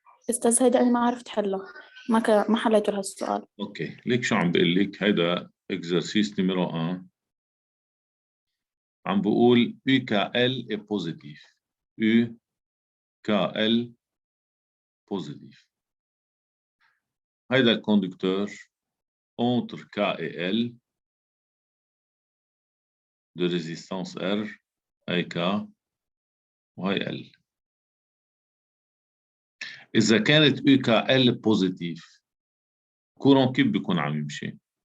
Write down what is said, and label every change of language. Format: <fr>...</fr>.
<ar>استاذ هيدا انا ما عرفت حلها، ما حليته لهالسؤال. اوكي، ليك شو عم بقول لك؟ هيدا اكزرسيس نيميرو 1. عم بقول</ar> <fr>UKL est positif. UKL positif.</fr> <ar>هيدا الكوندكتور</ar> <fr>entre K et L de résistance R</fr> <ar>هي K وهي L. إذا كانت UKL</ar> <fr>positif</fr> <ar>كورون كيف بيكون عم يمشي؟</ar>